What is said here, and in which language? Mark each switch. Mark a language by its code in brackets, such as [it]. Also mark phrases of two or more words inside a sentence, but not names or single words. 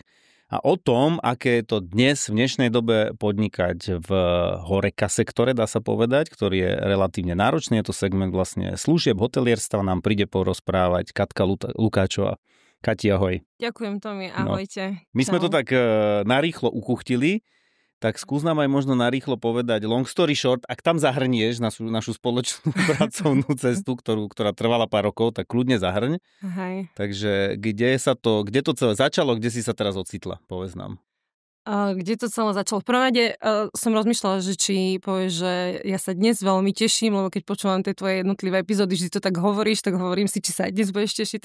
[sk] A o tom, aké je to dnes v dnešnej dobe podnikať v horeka sektore, dá sa povedať, ktorý je relatívne náročný, je to segment vlastne služieb, hotelierstva, nám príde porozprávať Katka Lukáčová. Kati, ahoj. Ďakujem, Tomi, ahojte. No. My sme to tak narýchlo ukuchtili, tak skús nám aj možno narýchlo povedať [en] long story short, [sk] ak tam zahrnieš našu spoločnú pracovnú cestu, ktorá trvala pár rokov, tak kľudne zahrň. Hej. Takže kde to celé začalo, kde si sa teraz ocitla, povedz nám. Kde to celé začalo? V prvom rade som rozmýšľala, že či povieš, že ja sa dnes veľmi teším, lebo keď počúvam tie tvoje jednotlivé epizódy, že ty to tak hovoríš, tak hovorím si, či sa aj dnes budeš tešiť.